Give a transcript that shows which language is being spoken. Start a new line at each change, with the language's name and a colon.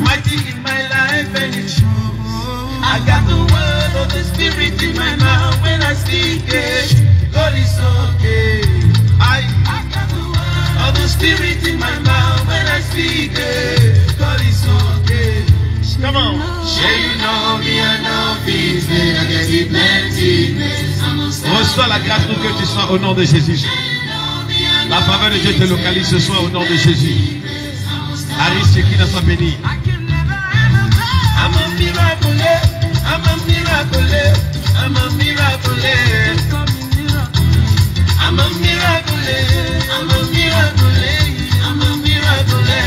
English: mighty in my life and it shows. I got the word of the spirit in my mouth when I speak it. God is okay. I got the word of the spirit in my mouth when I speak it. God is okay. Come on. Say you know me, I know peace. I get it plenty.
French: Reçois la grâce pour que tu sois au nom de Jésus. La faveur de Dieu te localise ce soir au nom de Jésus. Aris Shekina soit béni.
English: I'm a miracle, I'm a miracle, I'm a miracle. I'm a miracle, I'm a miracle, I'm a miracle.